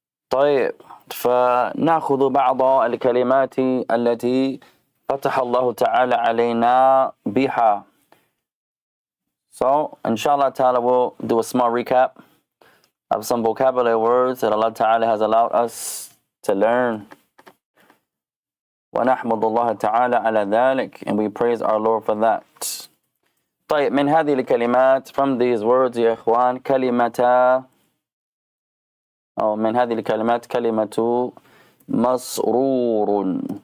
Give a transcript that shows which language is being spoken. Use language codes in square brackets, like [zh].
[ar] طيب فنأخذ بعض الكلمات التي فتح الله تعالى علينا بها. [en] So inshallah ta'ala we'll do a small recap of some vocabulary words that Allah ta'ala has allowed us to learn. [ar] ونحمد الله تعالى على ذلك, [en] and we praise our Lord for that. [ar] طيب من هذه الكلمات, [en] from these words [ar] يا إخوان, كلمة من هذه الكلمات كلمة مسرور.